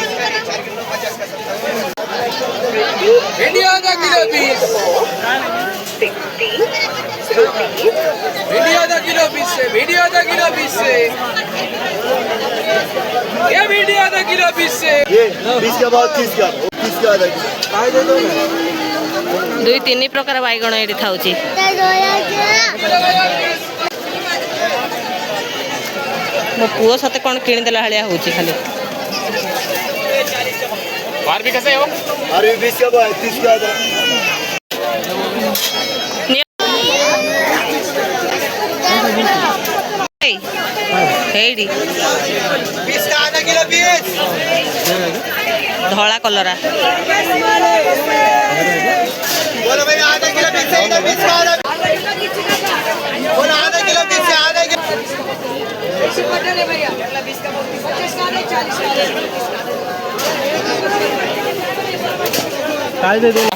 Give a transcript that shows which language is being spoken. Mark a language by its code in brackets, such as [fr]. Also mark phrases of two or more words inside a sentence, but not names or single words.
[hi] भिंडी आधा किलो 20। भिंडी आधा किलो 20 से, भिंडी आधा किलो 20 से, ये भिंडी आधा किलो 20 से। ये 20 का बाद 30 का, 30 का आधा किलो। दे दो ना। [or] ଦୁଇ ତିନି ପ୍ରକାର ବାଇଗଣ ଏଠି ଥାଉଛି। ମୋ ପୁଅ ସତେ କ'ଣ କିଣିଦେଲା ଭଳିଆ ହେଉଛି ଖାଲି। [hi] और भी कैसे हो अरे 20 का भाई 30 का था [or] ହେଇଟି [hi] 20 का आधा किलो 20 [or] ଧଳା କଲରା [hi] बोलो भाई आधा किलो 20 है 20 का आधा बोलो आधा किलो 20 है आधा किलो काय दे दो